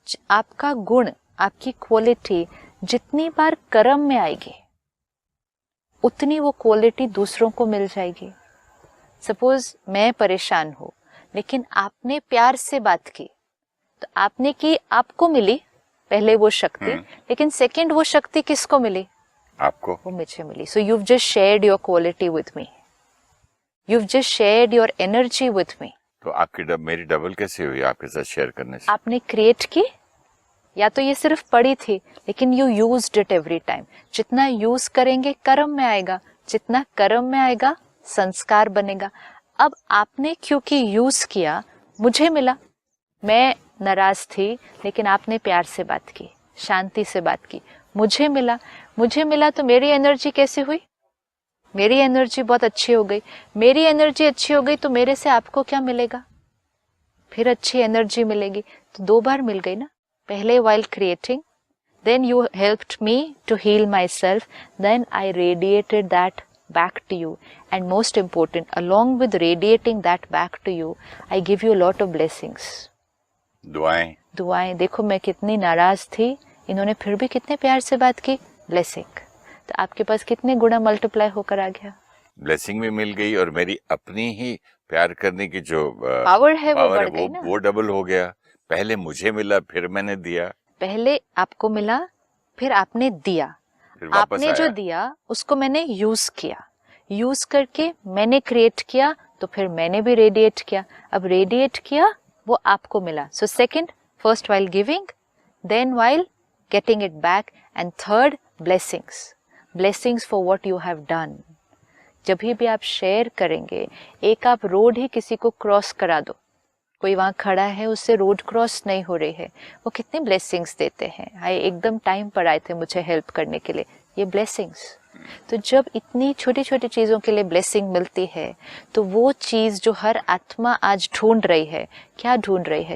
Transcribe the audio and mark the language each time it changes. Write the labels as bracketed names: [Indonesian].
[Hindi] आपका गुण, आपकी क्वालिटी जितनी बार कर्म में आएगी उतनी वो क्वालिटी दूसरों को मिल जाएगी। सपोज मैं परेशान हूँ, लेकिन आपने प्यार से बात की, तो आपने की, आपको मिली पहले वो शक्ति, लेकिन सेकंड वो शक्ति किसको मिली? आपको। वो मुझे मिली। [English] So you've just shared your quality with me. You've just shared your energy with me. [Hindi] तो आपकी मेरी डबल कैसे हुई आपके साथ शेयर करने से? आपने क्रिएट की, या तो ये सिर्फ पड़ी थी, लेकिन [English] You used it every time. [Hindi] जितना यूज करेंगे कर्म में आएगा, जितना कर्म में आएगा संस्कार बनेगा। अब आपने क्योंकि यूज किया, मुझे मिला। मैं नाराज थी, लेकिन आपने प्यार से बात की, शांति से बात की, मुझे मिला तो मेरी एनर्जी कैसे हुई? मेरी एनर्जी बहुत अच्छी हो गई। मेरी एनर्जी अच्छी हो गई तो मेरे से आपको क्या मिलेगा? फिर अच्छी एनर्जी मिलेगी। तो 2 बार मिल गई ना। पहले [English] while creating, then you helped me to heal myself, then I radiated that back to you, and most important, along with radiating that back to you, I give you a lot of blessings. [Hindi] दुआएं। देखो मैं कितनी नाराज थी, इन्होंने फिर भी कितने प्यार से बात की, ब्लेसिंग। तो आपके पास कितने गुना मल्टीप्लाई होकर आ गया। ब्लेसिंग भी मिल गई और मेरी अपनी ही प्यार करने की जो पावर है वो बढ़ गई ना। वो डबल हो गया। पहले मुझे मिला, फिर मैंने दिया। पहले आपको मिला, फिर आपने दिया। आपने जो दिया उसको मैंने यूज किया, यूज करके मैंने क्रिएट किया, तो फिर मैंने भी रेडिएट किया। अब रेडिएट किया, वो आपको मिला। [English] So second, first while गिविंग, then while getting it back, and third, blessings for what you have done. [Hindi] जब भी आप शेयर करेंगे, एक आप रोड ही किसी को क्रॉस करा दो, कोई वहाँ खड़ा है, उससे रोड क्रॉस नहीं हो रही है, वो कितनी ब्लेसिंग्स देते हैं। आए एकदम टाइम पर आए थे मुझे हेल्प करने के लिए, ये ब्लेसिंग्स। तो जब इतनी छोटी छोटी चीज़ों के लिए ब्लेसिंग मिलती है, तो वो चीज़ जो हर आत्मा आज ढूंढ रही है, क्या ढूंढ रही है?